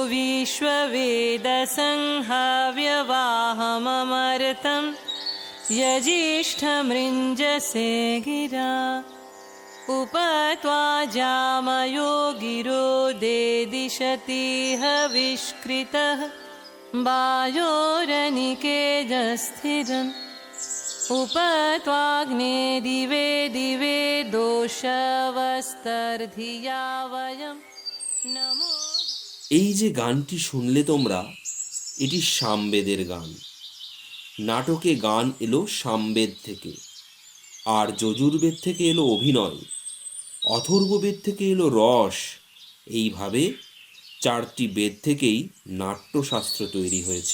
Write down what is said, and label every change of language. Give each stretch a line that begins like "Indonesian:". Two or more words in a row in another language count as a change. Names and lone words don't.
Sanskrit: विश्ववेदसंहाव्यवाहममर्तं यजिष्ठमृञ्जसे गिरा उपत्वा जामयो गिरो देदिशतीह विष्कृतः वायोरनिकेजस्थिरम् उपत्वाग्ने दिवे दिवे दोषवस्तर्धिया वयं नमो।
Bangla: এই যে গানটি শুনলে তোমরা, এটি সামবেদের গান। নাটকে গান এলো সামবেদ থেকে, আর যজুর্বেদ থেকে এলো অভিনয়, অথর্ববেদ থেকে এলো রস। এইভাবে 4টি বেদ থেকেই নাট্যশাস্ত্র তৈরি হয়েছে।